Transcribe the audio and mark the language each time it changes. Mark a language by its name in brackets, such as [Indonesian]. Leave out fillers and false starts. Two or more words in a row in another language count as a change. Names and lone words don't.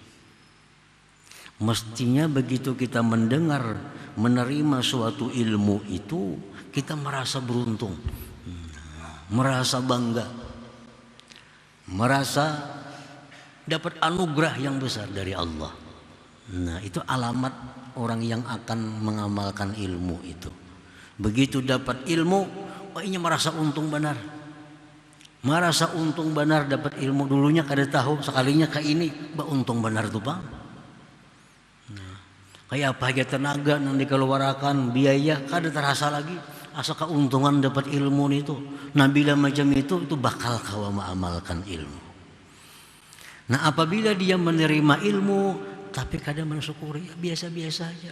[Indonesian] Mestinya begitu kita mendengar, menerima suatu ilmu itu, kita merasa beruntung, merasa bangga, merasa dapat anugerah yang besar dari Allah. Nah, itu alamat orang yang akan mengamalkan ilmu itu. Begitu dapat ilmu, ini merasa untung benar. [Banjar] Merasa untung benar dapat ilmu, dulunya kada tahu, sekalinya ke ini, untung benar tuh bang. Nah, kayak apa aja tenaga yang dikeluarkan, biaya kada terasa lagi, asa keuntungan dapat ilmu itu. Nah bila macam itu bakal kau mengamalkan ilmu. [Indonesian] Nah apabila dia menerima ilmu tapi kada mensyukuri, ya biasa-biasa aja.